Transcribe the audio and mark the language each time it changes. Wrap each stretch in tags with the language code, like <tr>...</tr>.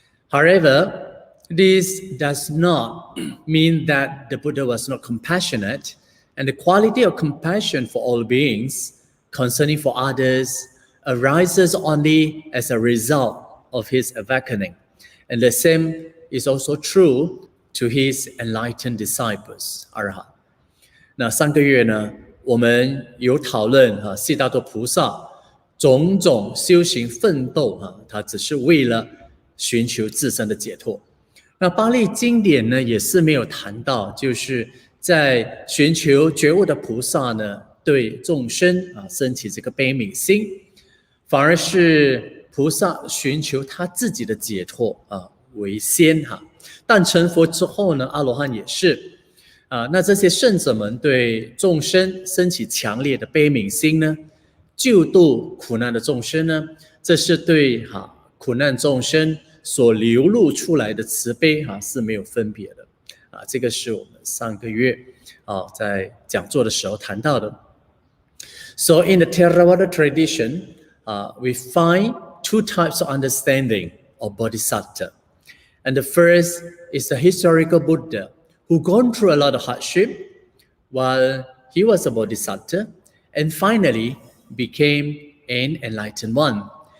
<en>However, this does not mean that the Buddha was not compassionate, and the quality of compassion for all beings, concerning for others, arises only as a result of his awakening. And the same is also true to his enlightened disciples, Arhat.</en> <zh>那上个月呢，我们有讨论悉达多菩萨种种修行奋斗他只是为了寻求自身的解脱。那巴利经典呢，也是没有谈到，就是在寻求觉悟的菩萨呢，对众生升起这个悲悯心，反而是菩萨寻求他自己的解脱为先但成佛之后呢，阿罗汉也是那这些圣者们对众生升起强烈的悲悯心呢，救度苦难的众生呢，这是对苦难众生所流露出来的慈悲是没有分别的这个是我们上个月在讲座的时候谈到的。</zh> <en>So in the Theravada tradition, we find two types of understanding of Bodhisattva. And the first is the historical Buddha who gone through a lot of hardship while he was a Bodhisattva and finally became an enlightened one.</en>